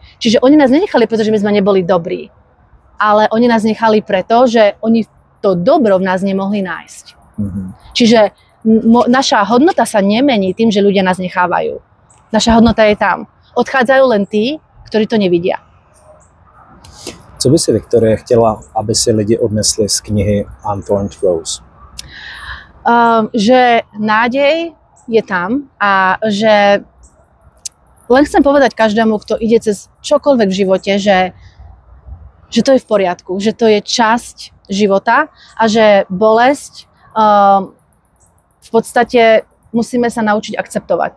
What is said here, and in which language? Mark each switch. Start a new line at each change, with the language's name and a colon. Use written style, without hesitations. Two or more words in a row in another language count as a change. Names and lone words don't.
Slovak: Čiže oni nás nenechali, pretože my sme neboli dobrí. Ale oni nás nechali preto, že oni to dobro v nás nemohli nájsť. Čiže naša hodnota sa nemení tým, že ľudia nás nechávajú. Naša hodnota je tam. Odchádzajú len tí, ktorí to nevidia.
Czech: Co by si, Viktorie, chtěla, aby si lidi odnesli z knihy Unthorned Rose?
Slovak: Že nádej je tam a že len chcem povedať každému, kto ide cez čokoľvek v živote, že to je v poriadku, že to je časť života a že bolesť v podstate musíme sa naučiť akceptovať.